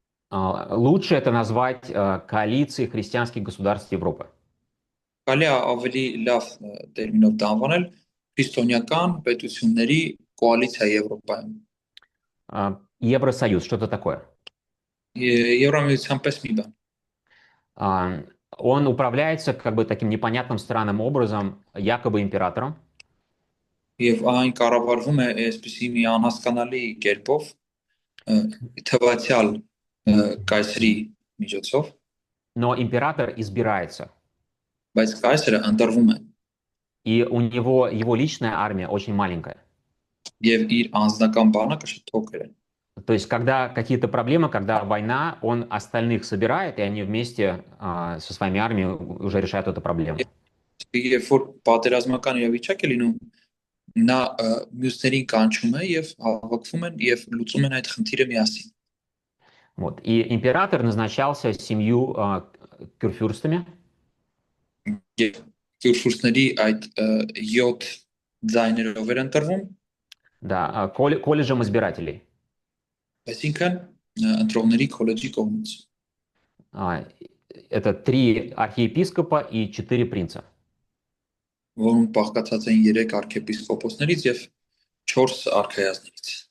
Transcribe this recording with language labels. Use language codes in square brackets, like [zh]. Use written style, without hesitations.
[ru] Лучше это назвать коалицией христианских государств Европы. [hy] Կարելի է ավելի լավ տերմինով դա անվանել քրիստոնեական պետությունների կոալիցիա Եվրոպայում։ [ru] Евросоюз, что это такое? [hy] Եվրամիության պես մի բան։ [ru] Он управляется как бы таким непонятным странным образом, якобы императором. [hy] Եվ այն կառավարվում է այսպիսի մի անհասկանալի կերպով թվացial կայսրի միջոցով, [ru] Но император избирается. [hy] բայց կայսրը ընտրվում է [ru] И у него его личная армия очень маленькая. [hy] եւ իր անձնական բանակը շատ փոքր է։ [ru] То есть, когда какие-то проблемы, когда война, он остальных собирает, и они вместе со своими армиями уже решают эту проблему. [hy] Երբ որ պատերազմական իրավիճակ է լինում, նա մյուսներին կանչում է եւ հավաքվում են եւ լուծում են այդ խնդիրը միասին։ [ru] Вот. И император назначался 7 кюрфюрстами. [hy] Եվ քյուրֆուրստների այդ 7 ձայներով էր ընտրվում, [ru] Да, колледжем избирателей. [hy] այսինքն ընտրողների քոլեջի կողմից։ [ru] Это 3 архиепископа и 4 принца. [hy] Որոնք բաղկացած են 3 arczepiskoposներից եւ 4 արքայազներից։